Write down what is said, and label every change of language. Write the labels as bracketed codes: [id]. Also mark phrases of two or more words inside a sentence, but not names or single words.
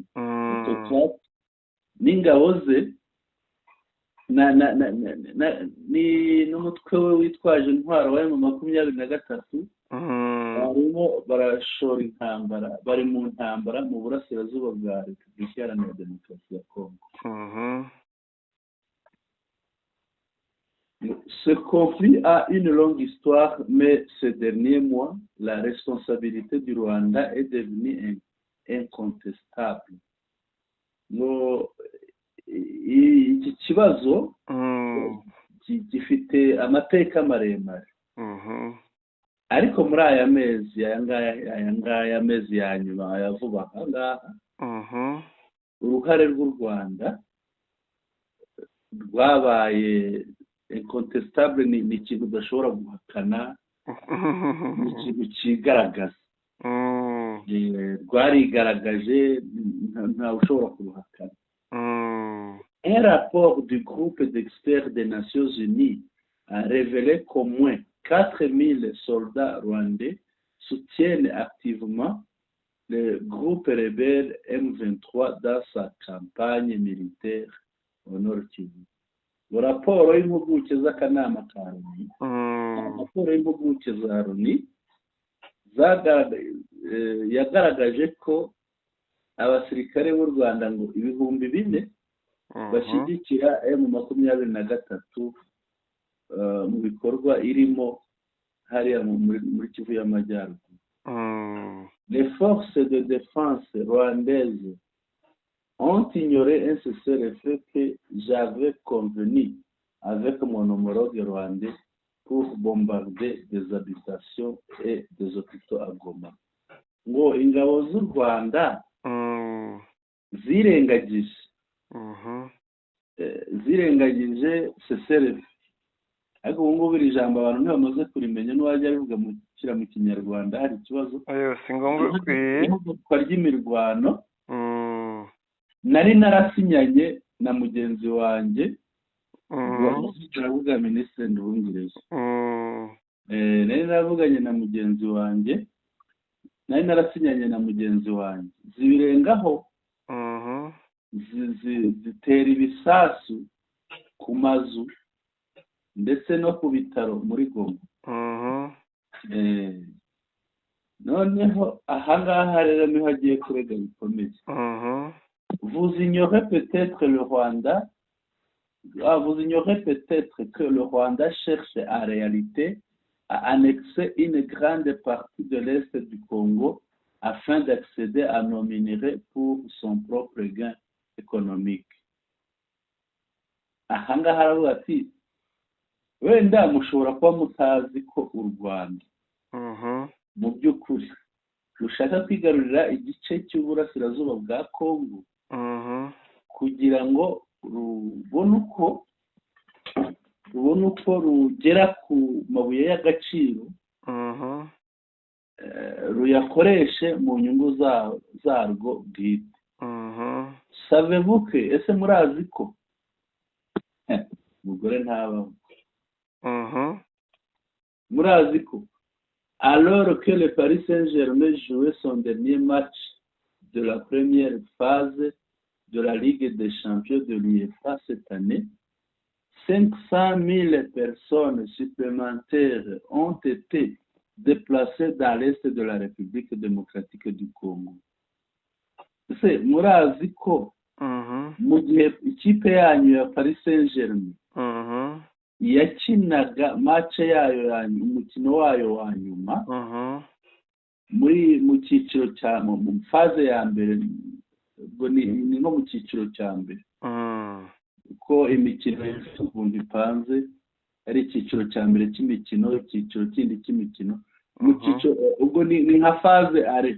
[rw] Autocrate n'ingabo ze n'umutwe we witwaje intwaro wa M23 barimo barashora intambara, bari mu ntambara mu burasirazuba bwa Repubulika Iharanira Demokarasi ya Kongo. [fr] Ce conflit a une longue histoire, mais ces derniers mois, la responsabilité du Rwanda est devenue incontestable. [rw] Iki kibazo gifite amateka maremare. ariko muri aya mezi ya nyuma aya vuba aha ngaha uruhare rw'u Rwanda rwabaye incontestable, ni ikintu udashobora guhakana, ni ikintu kigaragaza, rwarigaragaje, ntawe ushobora kuruhakana. [fr] Un rapport du groupe d'experts des Nations Unies a révélé qu'au moins 4000 soldats rwandais soutiennent activement le groupe rebelle M23 dans sa campagne militaire au Nord Kivu. [rw] Raporo y'impuguke z'akanama ka Loni, raporo y'impuguke za Loni yagaragaje ko abasirikare b'u Rwanda ngo 4000 bashyigikira M23 mu bikorwa irimo hariya muri Kivu y'Amajyaruguru. [fr] Les forces de défense rwandaises ont ignoré un cessez-le-feu que j'avais convenu avec mon homologue rwandais pour bombarder des habitations et des hôpitaux à Goma. [rw] Ngo ingabo z'u Rwanda zirengagije cessez-le-feu. Ariko ubu ngubu iri jambo abantu ntibamaze kurimenya, n'uwajya arivuga mu Kinyarwanda hari ikibazo. Si ngombwa ry'imirwano. Nari narasinyanye na mugenzi wanjye turavuga Minisitiri Nduhungirehe. Nari naravuganye na mugenzi wanjye, nari narasinyanye na mugenzi wanjye, zibirengaho zitera ibisasu ku mazu ndetse no ku bitaro muri Goma. Noneho ahangaha rero niho hagiye kurega bikomeye. [fr] Vous ignorez peut-être que le Rwanda cherche en réalité à annexer une grande partie de l'Est du Congo afin d'accéder à nos minerais pour son propre gain économique. [rw] Ahangaha haravuga ati wenda mushobora kuba mutazi ko u Rwanda mu by'ukuri rushaka kwigarurira igice cy'uburasirazuba bwa Congo kugira ngo rubone uko rugera ku mabuye y'agaciro, ruyakoreshe mu nyungu zarwo bwite. [fr] Savez-vous que, [rw] ese murazi ko umugore ntabaho, murazi ko [fr] alors que le Paris Saint-Germain jouait son dernier match de la première phase de la Ligue des Champions de l'UEFA cette année, 500 000 personnes supplémentaires ont été déplacées dans l'est de la République démocratique du Congo. [rw] C'est murazi ko mu gihe ikipe yanyu ya Paris Saint-Germain yakinaga match yayo umukino wayo wa nyuma mu cyiciro cya mu phase ya mbere, ubwo ni nko mu cyiciro cya mbere ko imikino y'ukuntu ipanze ari icyiciro cya mbere cy'imikino, icyiciro kindi cy'imikino mu cyiciro ubwo ni nka phase are.